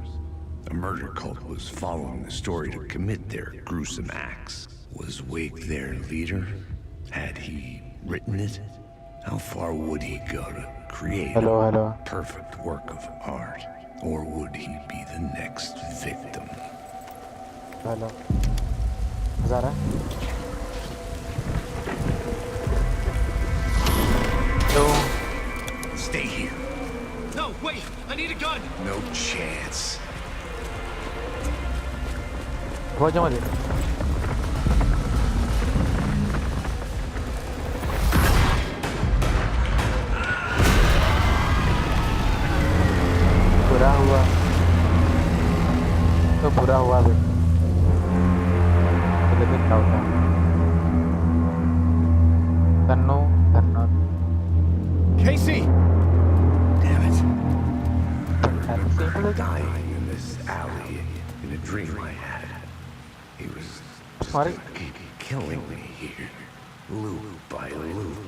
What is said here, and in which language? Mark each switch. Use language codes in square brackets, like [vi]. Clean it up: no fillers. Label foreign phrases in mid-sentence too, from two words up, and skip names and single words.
[en] A murder cult was following the story to commit their gruesome acts. Was Wake their leader? Had he written it? How far would he go to create Hello, a hello. perfect work of art? Or would he be the next victim? [hi] हेलो मजा आ रहा है तो [en] Stay here. No, wait! I need a gun! No chance. [hi] बहुत जमा दे बुरा हुआ तो बुरा हुआ भी लेकिन क्या होता है तन्नो तन्नो [en] Casey! Damn it. Kirk dying in this alley in a dream I had. He was Sorry. killing me here, loop by loop.